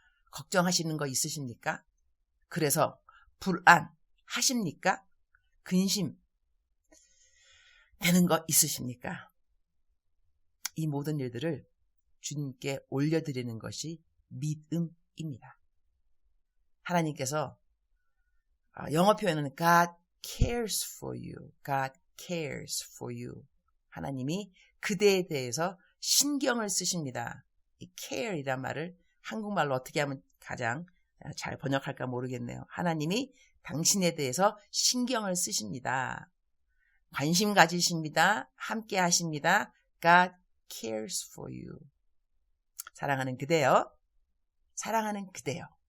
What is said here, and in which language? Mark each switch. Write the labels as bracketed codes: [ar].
[ko] 걱정하시는 거 있으십니까? 그래서 불안하십니까? 근심 되는 거 있으십니까? 이 모든 일들을 주님께 올려드리는 것이 믿음입니다. 하나님께서 영어 표현은 [en] God cares for you. God cares for you. [ko] 하나님이 그대에 대해서 신경을 쓰십니다. 이 care이란 말을 한국말로 어떻게 하면 가장 잘 번역할까 모르겠네요. 하나님이 당신에 대해서 신경을 쓰십니다. 관심 가지십니다. 함께 하십니다. [en] God cares for you. [ko] 사랑하는 그대여. 사랑하는 그대여.